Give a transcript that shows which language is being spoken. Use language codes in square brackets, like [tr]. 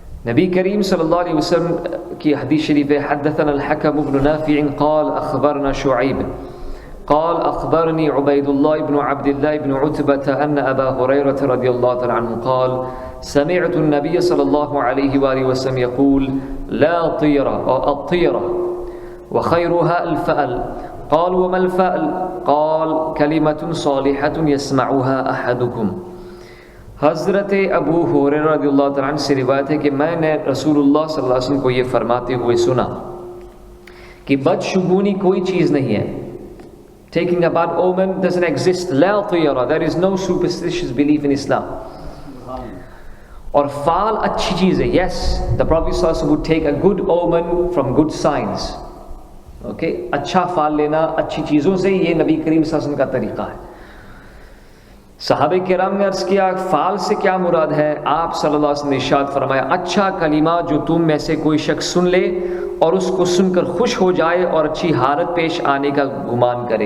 [ur] نبی کریم صلی اللہ علیہ وسلم کی حدیث شریف ہے: [ar] حدثنا الحکم بن نافع قال اخبرنا شعیب قال اخبرني عبید اللہ بن عبد اللہ بن عتبہ ان ابا ہریرہ رضی اللہ تعالی عنہ قال سمعت النبي صلى الله عليه وآله وسلم يقول لا طيرة أو الطيرة وخيرها الفأل. قال وما الفأل؟ قال كلمة صالحة يسمعها أحدكم. [ur] حضرت ابو ہریرہ رضی اللہ تعالیٰ عنہ سے روایت ہے کہ میں نے رسول اللہ صلی اللہ علیہ وسلم کو یہ فرماتے ہوئے سنا کہ بدشگونی کوئی چیز نہیں ہے. [en] Taking a bad omen doesn't exist. [ar] لا طيرة, [en] there is no superstitious belief in Islam. [ur] اور فعل اچھی چیز ہے. [en] Yes, the Prophet صلی اللہ علیہ وسلم would take a good omen from good signs. [ur] Okay, اچھا فعل لینا اچھی چیزوں سے، یہ نبی کریم صلی اللہ علیہ وسلم کا طریقہ ہے. صحابہ کرام نے عرض کیا فعل سے کیا مراد ہے؟ آپ صلی اللہ علیہ وسلم نے ارشاد فرمایا اچھا کلمہ جو تم میں سے کوئی شخص سن لے اور اس کو سن کر خوش ہو جائے اور اچھی حالت پیش آنے کا گمان کرے.